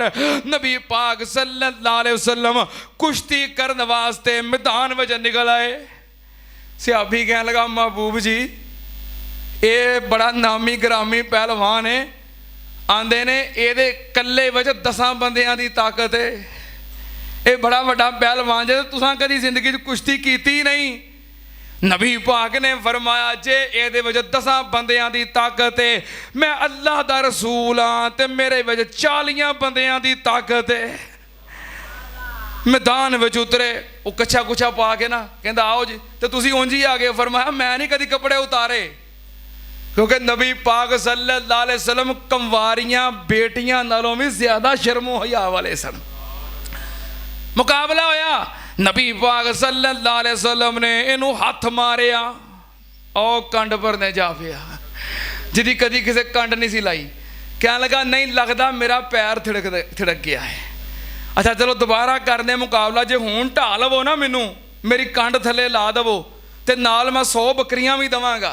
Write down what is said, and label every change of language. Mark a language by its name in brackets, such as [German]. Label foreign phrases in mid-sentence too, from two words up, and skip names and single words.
[Punjabi] نبی پاک [Arabic] صلى الله عليه وسلم [Punjabi] کشتی کرنے واسطے میدان وچ نکل آئے. صحابی کہنے لگا، محبوب جی یہ بڑا نامی گرامی پہلوان ہے, آندے نے یہ کلے وچ 10 بندیاں دی طاقت ہے، یہ بڑا وڈا پہلوان جے تساں کدی زندگی چ کشتی کیتی نہیں. نبی پاک نے فرمایا جے یہ وچ 10 بندیاں دی طاقت ہے، میں اللہ دا رسول ہاں تے میرے وچ 40 بندیاں دی طاقت ہے. میدان وچ اترے، او کچھا کچھا پا کے نا کہندا آؤ جی، تو تسیں انج ہی آ گئے. فرمایا میں نہیں کدی کپڑے اتارے، کیونکہ نبی پاک [Arabic] صلى الله عليه وسلم [Punjabi] کنواریاں بیٹیاں نالوں بھی زیادہ شرم و حیا والے سن. مقابلہ ہویا، نبی پاک [Arabic] صلى الله عليه وسلم [Punjabi] نے اینوں ہتھ ماریا اور کنڈ بھرنے جا پیا، جدی کدی کسی کنڈ نہیں سی لائی. کہنے لگا نہیں لگتا میرا پیر تھڑک گیا ہے. اچھا چلو دوبارہ کرنے مقابلہ، جے ہن ڈھا لوو نا مینوں، میری کنڈ تھلے لا دوو تے نال میں 100 بکریاں بھی دوانگا.